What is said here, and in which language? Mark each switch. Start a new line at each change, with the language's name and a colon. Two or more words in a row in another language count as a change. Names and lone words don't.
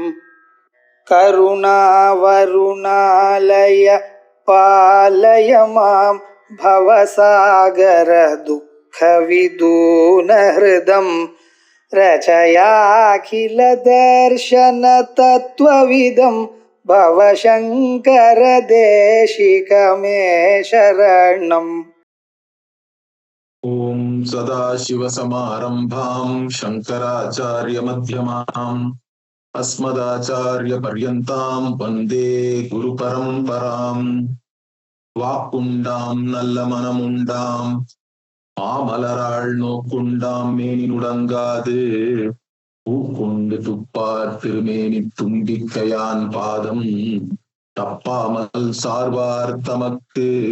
Sanskrit: करुणावरुणालय पालय मां भवसागर दुःखविदूनहृदं रचयाखिलदर्शनतत्त्वविदं भवशङ्करदेशिकमे शरणम्। ओम सदाशिवसमारम्भां शङ्कराचार्यमध्यमाम् अस्मदाचार्यपर्यन्तां वन्दे गुरुपरम्पराम्।
Tamil: வாக்குண்டாம் நல்ல மனமுண்டாம் மாமலராள் நோக்குண்டாம் மேனி நுடங்காது பூக்குண்டு துப்பார் திருமேனி தும்பிக்கையான் பாதம் தப்பாமல் சார்வார் தமக்கு.